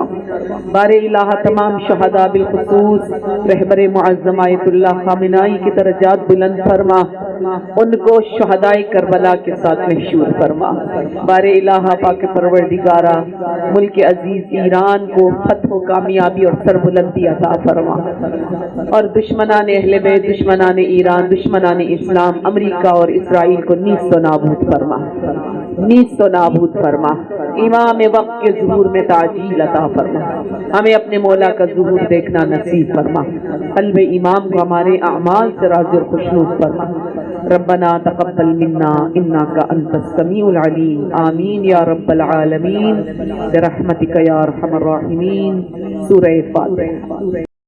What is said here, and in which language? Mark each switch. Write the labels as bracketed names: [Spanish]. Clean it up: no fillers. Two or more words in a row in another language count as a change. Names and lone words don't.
[Urdu] بار الہ تمام شہداء بالخصوص رہبر معظم آیت اللہ خامنائی کی درجات بلند فرما، ان کو شہداء کربلا کے ساتھ محشور فرما۔ بار الہ پاک پروردگارہ ملک عزیز ایران کو فتح و کامیابی اور سربلندی عطا فرما، اور دشمنان اہل بیت، دشمنان ایران، دشمنان اسلام، امریکہ اور اسرائیل کو نیست و نابود فرما، نیست و نابود فرما۔ امام وقت کے ظہور میں تعجیل عطا فرما، ہمیں اپنے مولا کا ظہور دیکھنا نصیب فرما، قلب امام کو ہمارے اعمال سے راضی اور خوشنود فرما۔ [Arabic] ربنا تقبل منا انک انت السمیع العلیم، آمین یا رب العالمین برحمتک یا ارحم الراحمین۔ [Urdu] سورہ فاتحہ۔